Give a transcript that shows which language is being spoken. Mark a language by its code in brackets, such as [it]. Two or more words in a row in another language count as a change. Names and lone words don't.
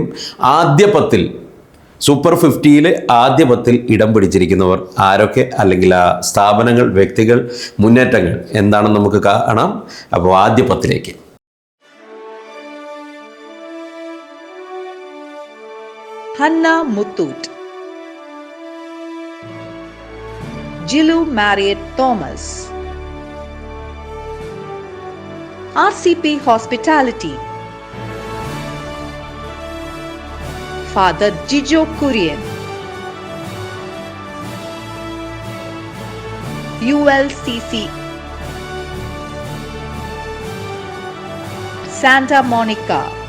[ml] ആദ്യ 10-ൽ സൂപ്പർ 50-ൽ ആദ്യ 10-ൽ ഇടം പിടിച്ചിരിക്കുന്നവർ ആരൊക്കെ, അല്ലെങ്കിൽ ആ സ്ഥാപനങ്ങൾ, വ്യക്തികൾ, മുന്നേറ്റങ്ങൾ എന്താണെന്ന് നമുക്ക് കാണാം. അപ്പോൾ ആദ്യ 10-ലേക്ക് ഹന്ന മുത്തൂറ്റ്, ജിലു മാരിയറ്റ് തോമസ്, RCP Hospitality, Father Jijo Kurian, ULCC, Santa Monica.